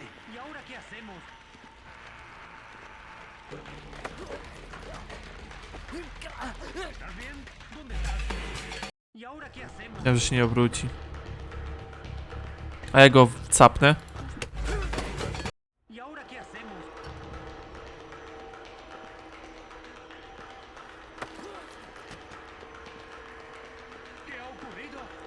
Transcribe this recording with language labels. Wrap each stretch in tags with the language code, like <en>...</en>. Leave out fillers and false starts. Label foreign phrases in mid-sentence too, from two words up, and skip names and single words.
<es>¿Y ahora qué hacemos? ¿Estás bien? ¿Dónde estás? ¿Y ahora qué hacemos?</es> <pl>Wiem, że się nie obróci. A ja go capnę.</pl> <es>¿Y ahora qué hacemos? ¿Qué ha ocurrido?</es>